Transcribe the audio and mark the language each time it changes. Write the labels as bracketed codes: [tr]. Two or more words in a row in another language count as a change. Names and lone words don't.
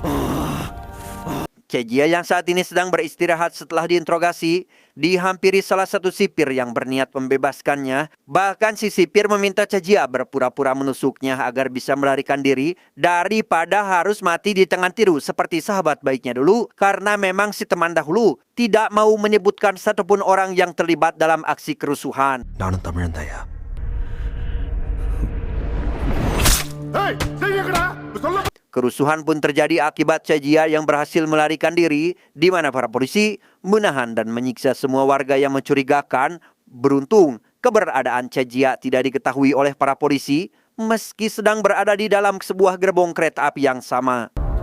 [id] Cejia yang saat ini sedang beristirahat setelah diinterogasi, dihampiri salah satu sipir yang berniat membebaskannya. Bahkan si sipir meminta Cejia berpura-pura menusuknya agar bisa melarikan diri daripada harus mati di tangan Tiru seperti sahabat baiknya dulu. Karena memang si teman dahulu tidak mau menyebutkan satupun orang yang terlibat dalam aksi kerusuhan. [ta] நானும் தமிழன் தாயா. [id] Kerusuhan pun terjadi akibat Cejia yang berhasil melarikan diri, di mana para polisi menahan dan menyiksa semua warga yang mencurigakan. Beruntung, keberadaan Cejia tidak diketahui oleh para polisi, meski sedang berada di dalam sebuah gerbong kereta api yang sama.